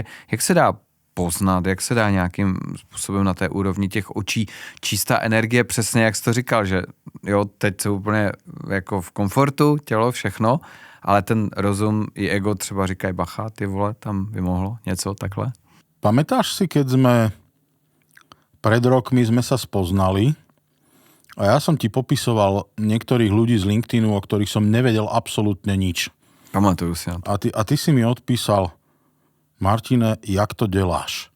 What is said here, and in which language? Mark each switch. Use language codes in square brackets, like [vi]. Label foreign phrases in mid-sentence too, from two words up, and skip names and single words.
[cs] Jak se dá poznat, jak se dá nějakým způsobem na té úrovni těch očí čistá energie, přesně jak jsi to říkal, že jo, teď jsou úplně jako v komfortu, tělo, všechno, ale ten rozum i ego třeba říkají, bacha, ty vole, tam by mohlo něco takhle. [sk] Pamätáš si, keď pred rokmi sme sa spoznali a ja som ti popisoval niektorých ľudí z LinkedInu, o ktorých som nevedel absolútne nič. [cs] Pamatuju si na to. [sk] A ty si mi odpísal, Martine, [cs] jak to deláš?